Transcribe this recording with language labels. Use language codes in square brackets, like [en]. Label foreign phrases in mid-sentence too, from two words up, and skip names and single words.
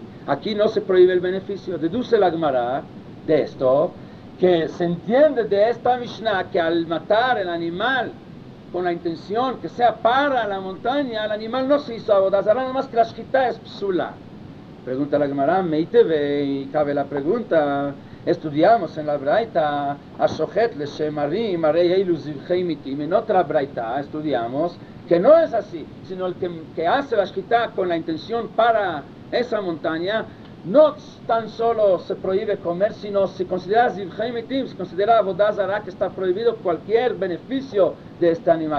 [es] Aquí no se prohíbe el beneficio. Deduce la Gemara de esto, que se entiende de esta Mishnah que al matar el animal con la intención que sea para la montaña, el animal no se hizo [he] עבודה זרה, [es] nada más que la shkita es psula. Pregunta la Gemara, meiteve, y cabe la pregunta, estudiamos en la Braita, [he] השוחט לשם הרים, הרי אלו זבחי מתים. [es] En otra Braita estudiamos que no es así, sino el que hace la shkita con la intención para esa montaña, no tan solo se prohíbe comer, sino se considera [he] זבחי מתים, [es] se considera [he] עבודה זרה, [es] que está prohibido cualquier beneficio de este animal.